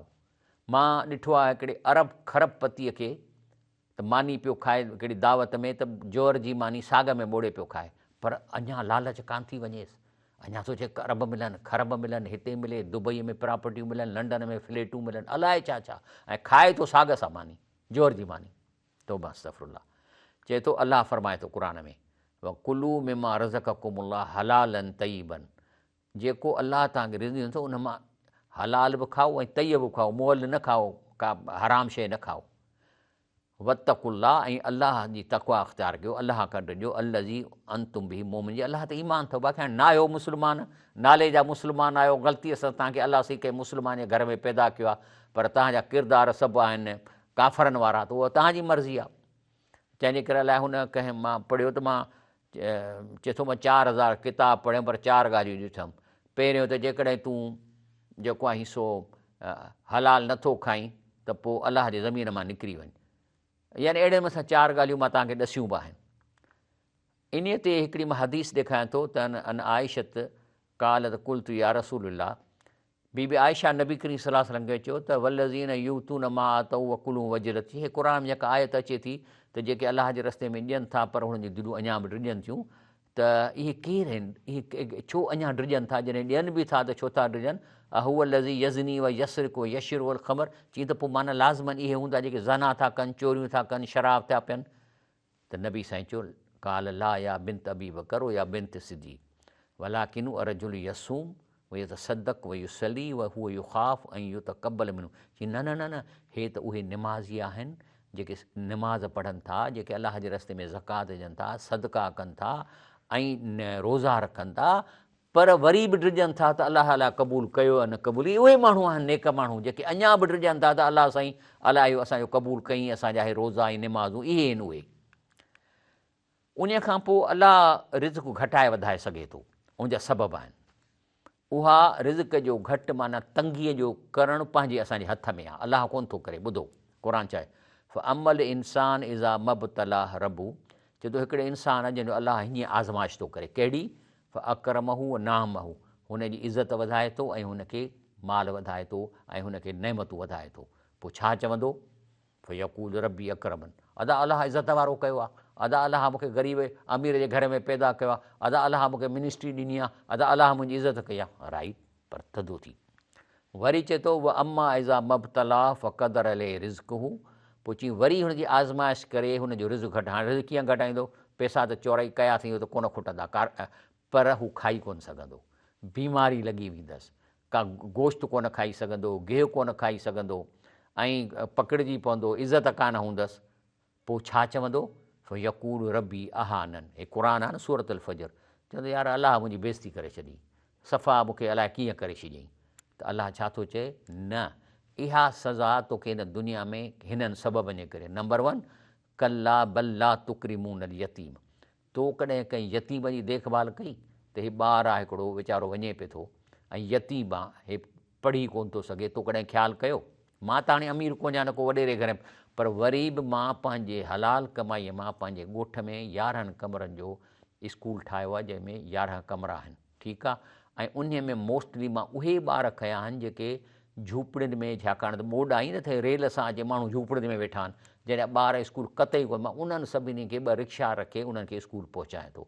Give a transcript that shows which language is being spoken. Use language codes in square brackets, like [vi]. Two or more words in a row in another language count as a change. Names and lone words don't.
[sd] मां ॾिठो आहे हिकिड़े अरब खरब पतीअ खे, त मानी पियो खाए हिकिड़ी दावत में, त जोर जी मानी साग में ॿोड़े पियो खाए, पर अञा लालच कान थी वञेसि। अञा सोचे अरब मिलनि, खरब मिलनि, हिते मिले, दुबईअ में प्रॉपर्टियूं मिलनि, लंडन में फ्लैटूं मिलनि, अलाए छा छा, ऐं खाए थो साग सां मानी, जोर जी मानी। तौबा अस्तग़फिरुल्लाह। चए थो अलाह फरमाए थो क़ुर में, [ar] وكلوا مما رزقكم الله حلالا طيبا, [sd] जेको अलाह तव्हांखे रिज़्क़ ॾींदो उन मां हलाल बि खाओ ऐं तय्यब बि खाओ, मुअल न खाओ, का हराम शइ न खाओ। वत्तकुल्लाह, ऐं अलाह जी तक़वा अख़्तियार कयो, अलाह खां ॾिजो, [ar] الذي أنتم به مؤمنون, [sd] अलाह ते ईमान अथव। बाक़ी हाणे न आहियो मुस्लमान, नाले जा मुस्लमान आहियो, ग़लतीअ सां तव्हांखे अलाह सी कंहिं मुस्लमान जे घर में पैदा कयो आहे, पर तव्हांजा किरदार सभु आहिनि काफ़रनि वारा, त उहा तव्हांजी मर्ज़ी आहे। जंहिंजे करे अलाए हुन कंहिं मां पढ़ियो त मां चए थो मां 4000 किताब पढ़ियमि, पर 4 ॻाल्हियूं ॾिठमि। पहिरियों त जेकॾहिं तूं जेको आहे सो हलाल नथो खाईं त पोइ अलाह जे ज़मीन मां निकिरी वञु, यानी अहिड़े मथां 4 ॻाल्हियूं मां तव्हांखे ॾसियूं बि आहिनि। इन ते हिकिड़ी मां हदीस ॾेखारियां थो त [ar] عن عائشة قالت قلت يا رسول الله, [sd] बीबी आयशा नबी करीम [ar] صلى الله عليه وسلم [sd] खे चयो त [ar] والذين يؤتون ما آتوا وقلوبهم وجلة, [sd] हे क़ुर में जेका आयत अचे थी त जेके अलाह जे रस्ते में ॾियनि था पर हुननि जी दिलूं अञा बि ड्रिजनि थियूं, त इहे केरु आहिनि, इहे छो अञा ड्रिजनि था, जॾहिं ॾियनि बि था त छो था ड्रिजनि। [ar] أهو الذي يزني ويسرق ويشرب الخمر, [sd] चई त पोइ माना लाज़मन इहे हूंदा जेके ज़ना था कनि, चोरियूं था कनि, शराब था पियनि। त नबी साईं चयो [ar] قال لا يا بنت أبي بكر يا بنت الصديق ولكن الرجل يصوم ويتصدق ويصلي وهو يخاف أن يتقبل منه, [sd] चई न न न न, हे त उहे निमाज़ी आहिनि जेके निमाज़ पढ़नि था, जेके अलाह जे रस्ते में ज़कात ॾियनि था, सदका कनि था ऐं रोज़ा रखनि था, पर वरी बि ड्रिजनि था त अलाह अलाह क़बूल कयो या न क़बूल। उहे माण्हू आहिनि नेक माण्हू जेके अञा बि ड्रिजनि था त अलाह साईं अलाह इहो असांजो क़बूल कईं, असांजा हे रोज़ा ऐं निमाज़ूं, इहे आहिनि उहे। उन खां पोइ अलाह रिज़्क़ घटाए वधाए सघे थो, उनजा सबब आहिनि। उहा रिज़्क़ जो घटि माना तंगीअ जो करणु पंहिंजे असांजे हथ में आहे, अलाह कोन थो करे। ॿुधो क़ुर चए [ar] فأما الإنسان إذا ما ابتلاه ربه, [sd] चए थो हिकिड़े इंसान जंहिंजो अलाह हीअं आज़माइश थो करे, कहिड़ी [ar] فأكرمه ونعمه, [sd] हुनजी इज़त वधाए थो ऐं हुनखे माल वधाए थो ऐं हुनखे नेमतूं वधाए थो, पोइ छा चवंदो [ar] فيقول ربي أكرمن, [sd] अदा अलाह इज़त वारो कयो आहे, अदा अलाह मूंखे ग़रीब अमीर जे घर में पैदा कयो आहे, अदा अलाह मूंखे मिनिस्ट्री ॾिनी आहे, अदा अलाह मुंहिंजी इज़त कई आहे, राइट, पर थधो थी। [ar] वरी चए थो وأما إذا ما ابتلاه فقدر عليه رزقه, [sd] पोइ चई वरी हुनजी आज़माइश करे हुनजो रिज़्क़ घटि। हाणे रिज़्क़ कीअं घटाईंदो, पैसा त चोराई कया थी त कोन खुटंदा, पर हू खाई कोन सघंदो, बीमारी लॻी वेंदसि, का गोश्त कोन खाई सघंदो, गिहु कोन खाई सघंदो ऐं पकिड़िजी पवंदो, इज़त कान हूंदसि। पोइ छा चवंदो [ar] فيقول ربي أهانن, [sd] हे क़ुर आहे न सूरत अल फजर, चवंदो यार अलाह मुंहिंजी बेइज़ती करे छॾी, सफ़ा मूंखे अलाए कीअं करे छॾियईं। त अलाह छा थो चए, न, इहा सज़ा तोखे हिन दुनिया में हिननि सबबनि जे करे। नंबर 1 [ar] كلا بل لا تكرمون اليتيم, [sd] तो कॾहिं कंहिं यतीम जी देखभाल कई, त हे ॿारु आहे हिकिड़ो वीचारो वञे पियो थो ऐं यतीम आहे, हे पढ़ी कोन थो सघे, तो कॾहिं ख़्यालु कयो। मां त हाणे अमीर कोन्हा न को वॾेरे घर में, पर वरी बि मां पंहिंजे हलाल कमाईअ मां पंहिंजे ॻोठ में 11 कमरनि जो स्कूल ठाहियो आहे, जंहिंमें 11 कमरा आहिनि, ठीकु आहे, ऐं उन में मोस्टली मां उहे ॿार खया आहिनि जेके झूपड़ियुनि में, छाकाणि त ॿोॾ आई न थिए रेल सां अचे, माण्हू झूपड़ियुनि में वेठा आहिनि, जॾहिं ॿार स्कूल कतई कोन, मां उन्हनि सभिनी खे 2 रिक्शा रखे उन्हनि खे स्कूल पहुचाए थो।